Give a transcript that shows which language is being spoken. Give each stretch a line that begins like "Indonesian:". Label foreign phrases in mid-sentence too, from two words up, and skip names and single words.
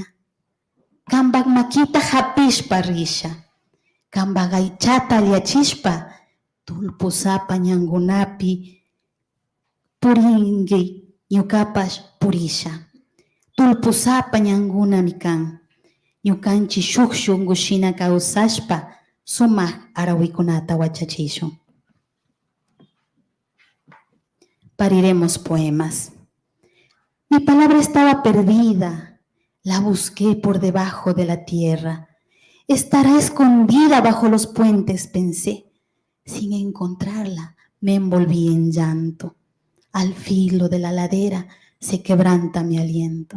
Quechua: Kambak makita hapishpa risha, kambagaychata liachishpa, tulpusapa ñangunapi puringi ñukapash purisha. Tulpusapa ñangunami kan, ñukanchi shuk shungushina kawsashpa, sumak arawikunata wachachishun.
Spanish: Pariremos poemas. Mi palabra estaba perdida, la busqué por debajo de la tierra. Estará escondida bajo los puentes, pensé. Sin encontrarla, me envolví en llanto. Al filo de la ladera se quebranta mi aliento.